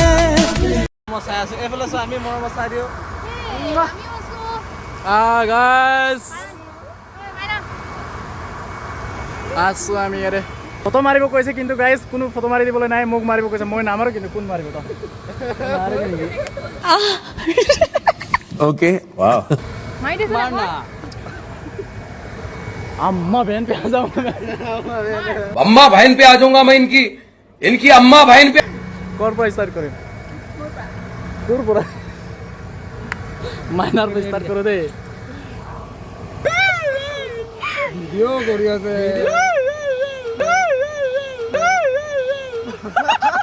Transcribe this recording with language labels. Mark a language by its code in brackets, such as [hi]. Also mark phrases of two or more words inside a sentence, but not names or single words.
[as] মই চাই আছো এইফালে চোৱা আমি মৰমত চাই দিওঁ গাইজ আছোঁ আমি ইয়াতে ফটো মাৰিব কৈছে কিন্তু গাইজ কোনো ফটো মাৰি দিবলৈ নাই মোক মাৰিব কৈছে মই নামাৰো কিন্তু কোন মাৰিব তই [hi] ओके वाह [as] মাৰ না [hi] अम्मा बहन पे आ जाऊँ अम्मा बहन पे आ जाऊंगा मैं इनकी अम्मा बहन पे [as] কৰ পৰা ষ্টাৰ্ট কৰিম তোৰ পৰা মাইনাৰ পৰা ষ্টাৰ্ট কৰোঁ দেই ভিডিঅ' কৰি আছে